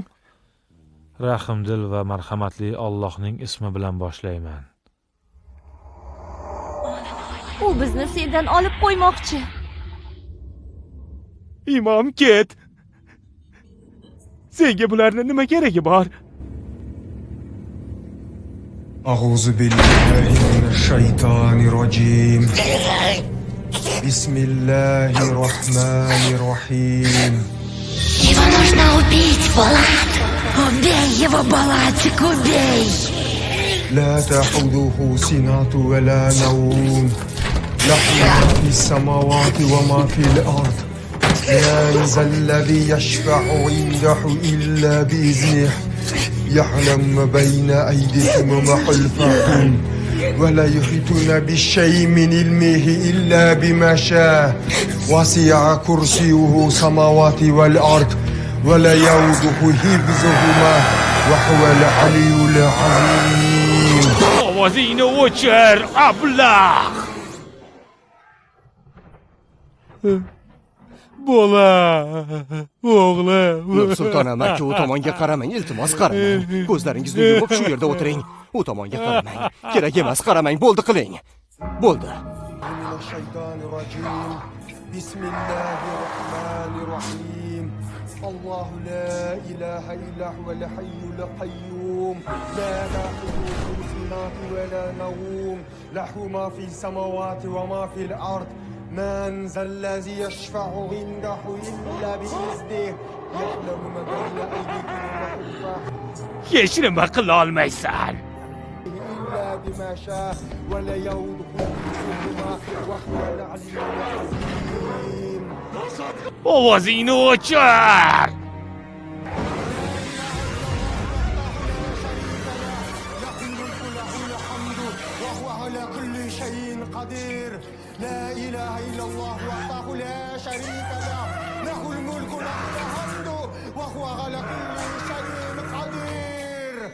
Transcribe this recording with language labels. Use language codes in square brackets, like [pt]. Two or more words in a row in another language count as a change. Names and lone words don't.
[uz] Rahimdil va marhamatli Allohning ismi bilan boshlayman. U bizni sendan olib qo'ymoqchi. Imom, ket. Senga bularning nima keragi bor? [ar] أعوذ بالله من الشيطان الرجيم بسم الله الرحمن الرحيم [ru] Его нужно убить, Булат! Убей его, Булатик, убей! [ar] لا تأخذه سنة ولا نوم له ما في السماوات وما في الأرض من ذا الذي يشفع عنده إلا بإذنه يعلم ما بين أيديهم وما خلفهم ولا يحيطون بشيء من علمه إلا بما شاء وسع كرسيه السماوات والأرض ولا يؤوده حفظهما وهو العلي العظيم. [uz] Ovozingni o'chir, ablah. Bola, o'g'lim. Nur sultonam, aka u tomonga qaramang, iltimos qaramang. Ko'zlaringizni yumib shu yerda o'tiring. U tomonga qaramang. Kerak emas, qaramang, bo'ldi qiling. Bo'ldi. [ar] الله لا إله إلا هو الحي القيوم لا تأخذه سنة ولا نوم له ما في السماوات وما في الأرض من ذا الذي يشفع عنده إلا بإذنه يعلم ما بين أيديكم وما خلفكم [uz] Hech nima qila olmaysan. [ar] إلا بما شاء ولا يؤوده حفظهما وهو العلي العظيم. [uz] Ovozingni o'chir. [ar] لا إله إلا الله وحده لا شريك له له الملك وله الحمد وهو على كل شيء قدير.